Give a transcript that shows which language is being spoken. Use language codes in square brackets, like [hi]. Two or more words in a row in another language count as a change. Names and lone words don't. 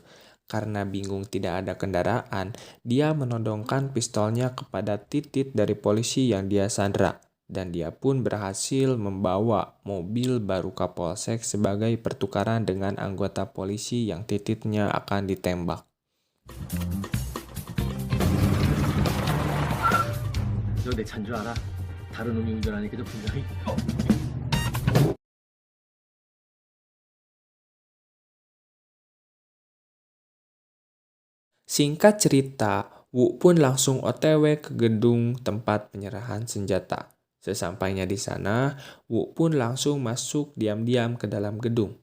[id] Karena bingung tidak ada kendaraan, dia menodongkan pistolnya kepada titit dari polisi yang dia sandra. Dan dia pun berhasil membawa mobil baru Kapolsek sebagai pertukaran dengan anggota polisi yang tititnya akan ditembak. [ko] 너 내 차인 줄 알아? 다른 놈이 운전하니까 좀 분명히. [id] Singkat cerita, Wu pun langsung OTW ke gedung tempat penyerahan senjata. Sesampainya di sana, Wu pun langsung masuk diam-diam ke dalam gedung.